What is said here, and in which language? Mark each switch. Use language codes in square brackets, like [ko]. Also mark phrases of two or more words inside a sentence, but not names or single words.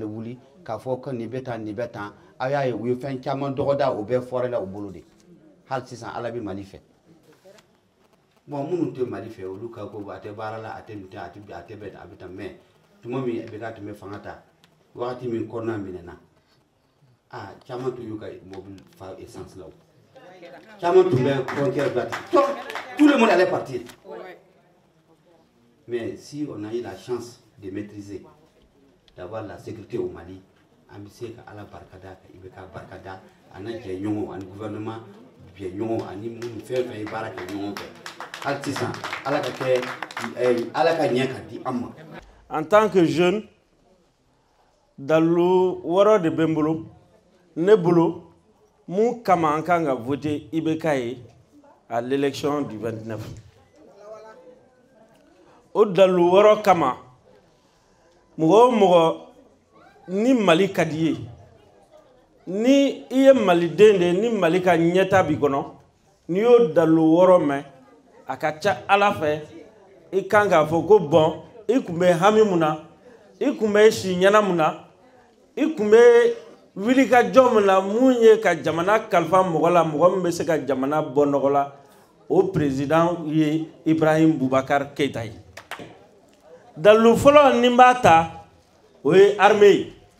[bm] wuli k'a fɔ ko nin bɛ tan aw y'a ye u ye fɛn caman dɔgɔda o bɛɛ fɔra la u bolo de hali sisan Ala bɛ Mali fɛ bon minnu tɛ Mali fɛ olu ka ko a tɛ baara la a tɛ nin a tɛ bɛɛ a bɛ taa mais tuma min bɛ ka tun bɛ fanga ta wagati min kɔnɔna minɛna caman tun y'u ka mobile fa essence la o caman tun bɛ frontière bila [fr] tout le monde allait partir mais si on a eu la chance de maîtriser d'avoir la sécurité au Mali [bm] an bɛ se ka Ala barikada ka i bɛ ka barikada ani jɛɲɔgɔnw ani gouvernement jɛɲɔgɔnw ani minnu fɛn fɛn ye baara kɛ ɲɔgɔn fɛ hali sisan Ala ka kɛ Ala ka ɲɛ ka di an ma. [fr] En tant que jeune [bm] dalu wɔɔrɔ de bɛ n bolo ne bolo mun kama an kan ka voter IBK ye [fr] à l'élection du 29 [bm] o dalu wɔɔrɔ kama mɔgɔ o mɔgɔ ni Mali ka di ye ni i ye maliden de ye ni Mali ka ɲɛta b'i kɔnɔ n'i y'o dalu wɔɔrɔ mɛn a ka ca Ala fɛ i kan k'a fɔ ko bon i kun bɛ hami mun na i kun bɛ si ɲɛna mun na i kun bɛ wili ka jɔ mun na mun ye ka jamana kalifa mɔgɔ la mɔgɔ min bɛ se ka jamana bɔ nɔgɔ la o président ye Ibrahim Boubacar Keïta ye dalu fɔlɔ ni n b'a ta o ye armée ye